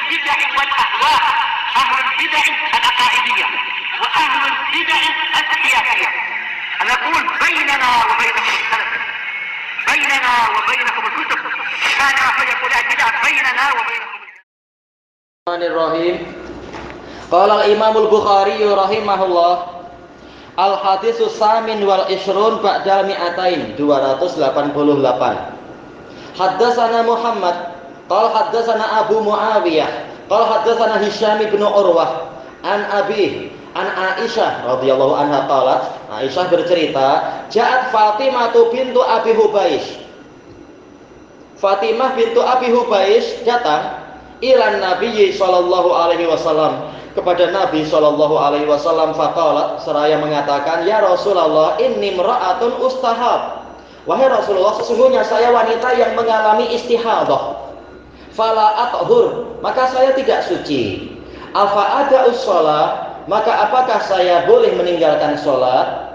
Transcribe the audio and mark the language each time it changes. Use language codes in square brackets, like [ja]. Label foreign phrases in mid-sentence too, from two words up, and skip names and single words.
[ar] البدع والأهواء، أهل البدع العقائدية وأهل البدع السياسية. نقول بيننا وبينكم السلف، بيننا وبينكم الكتب، كان فيقول البدع بيننا وبينكم. Bismillahirrahmanirrahim. قال الإمام البخاري رحمه الله, الحديث الثامن والعشرون بعد المائتين، 288. حدثنا محمد قال حدثنا أبو معاوية قال حدثنا هشام بن عروة عن أبي عن عائشة رضي الله عنها قالت, [id] Aisyah bercerita, [ar] جاءت فاطمة بنت أبي حبيش. فاطمة بنت أبي حبيش datang إلى النبي صلى الله عليه وسلم, kepada النبي صلى الله عليه وسلم، فقالت, [id] seraya mengatakan, [ar] يا رسول الله، إني امرأة أستحاض. [id] Wahai Rasulullah, sesungguhnya saya wanita yang mengalami istihadah. [ar] فلا أطهر, [id] maka saya tidak suci. [ar] أفأدع الصلاة, [id] maka apakah saya boleh meninggalkan sholat?